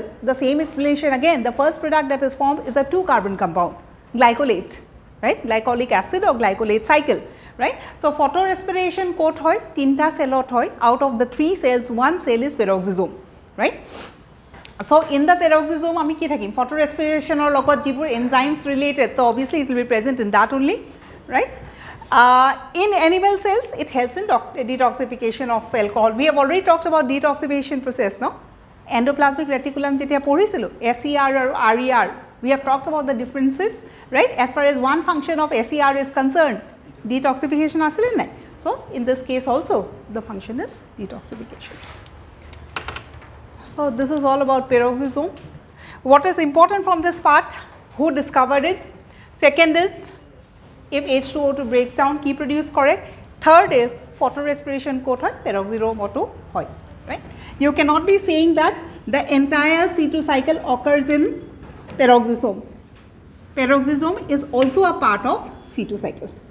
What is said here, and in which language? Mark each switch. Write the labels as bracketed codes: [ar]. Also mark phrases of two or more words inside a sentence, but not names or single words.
[en] The same explanation again. The first product that is formed is a 2-carbon compound, glycolate, right? Glycolic acid or glycolate cycle, right? So photorespiration [as] ক'ত হয় ৩টা চেলত হয়. [en] Out of the 3 cells, 1 cell is peroxisome, right? So in the peroxisome [as] আমি কি থাকিম [en] photorespiration [as] ৰ লগত যিবোৰ [en] enzymes related, so obviously it will be present in that only, right? In animal cells it helps in detoxification of alcohol. We have already talked about detoxification process, no? Endoplasmic reticulum [as] যেতিয়া পঢ়িছিলোঁ [en] SER or RER, we have talked about the differences, right? As far as one function of SER is concerned, detoxification [as] আছিল নহয়. [en] So in this case also the function is detoxification. So this is all about peroxisome. What is important from this part? Who discovered it? Second is if H2O2 breaks down, কি produce কৰে? Third is photorespiration [as] ক'ত হয়? [en] Peroxisome হয়, right? You cannot be saying that the entire C2 cycle occurs in peroxisome. Peroxisome is also a part of C2 cycle.